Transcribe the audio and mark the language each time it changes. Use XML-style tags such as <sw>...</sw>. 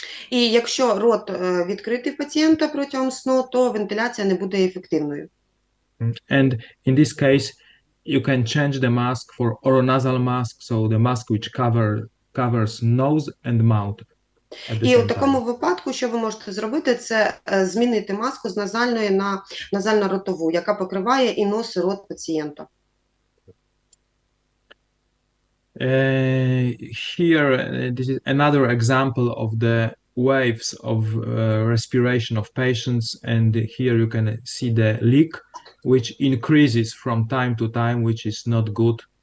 <uk>І якщо рот відкритий пацієнта протягом сну, то вентиляція не буде ефективною.</uk> <en>And in this case, you can change the mask for oronasal mask, so the mask which covers nose and mouth.</en> <uk>І у такому випадку, що ви можете зробити, це змінити маску з назальної на назально-ротову, яка покриває і нос, і рот пацієнта.</uk> <en>Here, this is another example of the waves of respiration of patients, and here you can see the leak, which increases from time to time, which is not good.</en>